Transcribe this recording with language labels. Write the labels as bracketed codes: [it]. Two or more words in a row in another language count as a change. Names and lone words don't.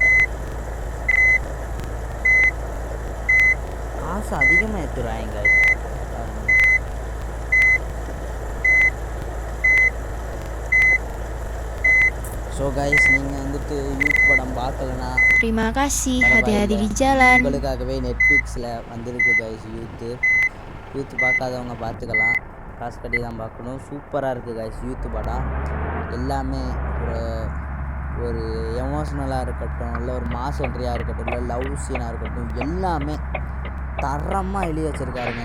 [ta] காசு அதிகமாக எடுத்துறாங்க. [en] so guys [ta] நீங்கள் வந்துட்டு யூத் படம் பார்க்கலன்னா [id] terima kasih, hati-hati di jalan. [ta] உங்களுக்காகவே நெட்ஃப்ளிக்ஸில் வந்திருக்கு கைஸ். யூத் பார்க்காதவங்க பார்த்துக்கலாம், காசு கட்டி தான் பார்க்கணும். சூப்பராக இருக்குது கைஸ் யூத் படம். எல்லாமே ஒரு எமோஷ்னலாக இருக்கட்டும், இல்லை ஒரு [en] mass entry [ta] இருக்கட்டும், இல்லை [en] love scene [ta] இருக்கட்டும், எல்லாமே தரமாக எழுதி வச்சுருக்காருங்க.